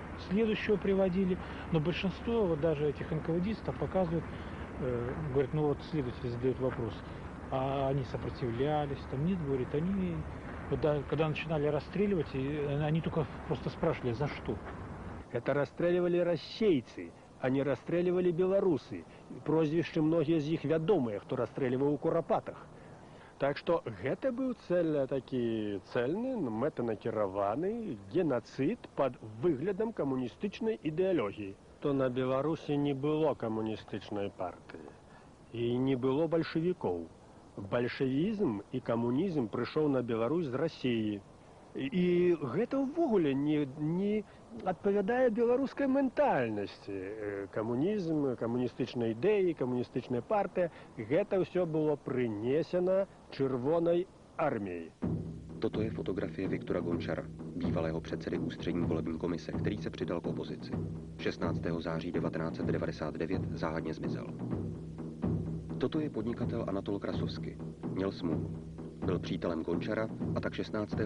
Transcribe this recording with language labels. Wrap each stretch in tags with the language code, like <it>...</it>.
<ru>Следующего приводили, но большинство вот даже этих НКВДистов показывают, говорят, ну вот следователь задает вопрос, а они сопротивлялись, там нет, говорит, они, вот, да, когда начинали расстреливать, они только просто спрашивали, за что? Это расстреливали расейцы, а не расстреливали белорусы.</ru> <be>Прозвішчы многія з іх вядомыя, хто расстрэльваў у Курапатах. Так што гэта быў такі цэльны, мэтанакіраваны генацыд пад выглядам камуністычнай ідэалогіі. То на Беларусі не было камуністычнай партыі і не было бальшавікоў. Бальшавізм і камунізм прыйшоў на Беларусь з Расіі. І гэта ўвогуле не адпавядае беларускай ментальнасці. Камунізм, камуністычныя ідэі, камуністычная партыя – гэта ўсё было прынесена</be> <cs>Červené armii. Toto je fotografie Viktora Gončara, bývalého předsedy ústřední volební komise, který se přidal k opozici. 16. září 1999 záhadně zmizel. Toto je podnikatel Anatol Krasovsky. Měl smůlu. Byl přítelem Gončara a tak 16.</cs>